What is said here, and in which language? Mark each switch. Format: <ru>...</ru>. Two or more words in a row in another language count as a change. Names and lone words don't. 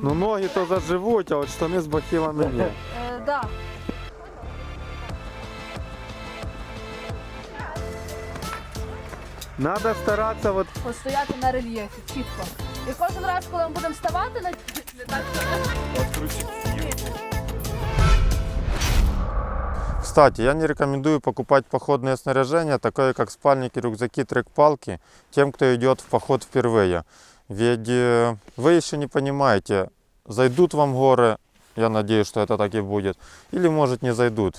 <uk>Ну ноги то заживуть, а от штани з бахилами ні. Да. Надо старатися от... Постояти на рельєфі, чітко. І кожен раз, коли ми будемо вставати, не так.</uk> <ru>Кстати, я не рекомендую покупать походное снаряжение, такое как спальники, рюкзаки, трек-палки, тем, кто идет в поход впервые. Ведь вы еще не понимаете, зайдут вам горы, я надеюсь, что это так и будет, или может не зайдут.</ru>